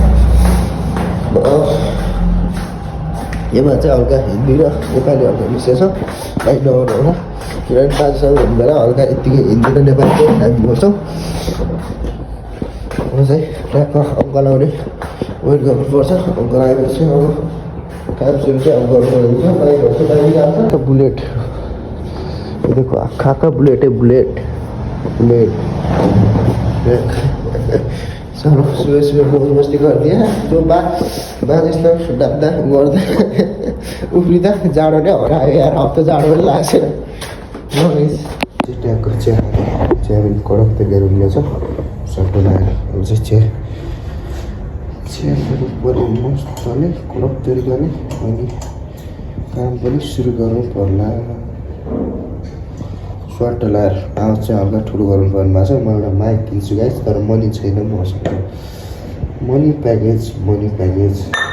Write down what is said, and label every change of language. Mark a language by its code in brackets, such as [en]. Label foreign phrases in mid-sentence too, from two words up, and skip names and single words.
[ne] यसमा चाहिँ हल्का हिन्दी र नेपाली हल्का मिक्स छ लाइक नगर्नु होला किनभने बाजेसँग हुनु बेला हल्का यत्तिकै हिन्दी र नेपाली चाहिँ हामी बोल्छौँ अब चाहिँ ट्र्याकमा अङ्कल आउने वेट गर्नुपर्छ अङ्कल आएपछि अब काम सुरु चाहिँ अब गर्नु बाइकहरू चाहिँ बाहिर आएको छ बुलेट [hi] ये देखो आखा का बुलेट है [ne] बुलेट बुलेट [hi] चलो सुबह सुबह मौज मस्ती कर दिया जो बात [ne] यस्तो डाक्दा गर्दा उफ्रिँदा जाडो नै हरायो यार अब त जाडो पनि लाग्छ ट्यागको चिया पनि कडक त मेरो उयो छ सबै लगाएर अब चाहिँ चिया पनि पऱ्यो मजाले कडक तरिकाले अनि काम पनि सुरु गर्नु पर्ला स्वाट लाएर आवाज चाहिँ हल्का ठुलो गर्नु पर्ने भएको छ म एउटा माइक किन्छु गाइस तर मनी छैन मसँग [en] money package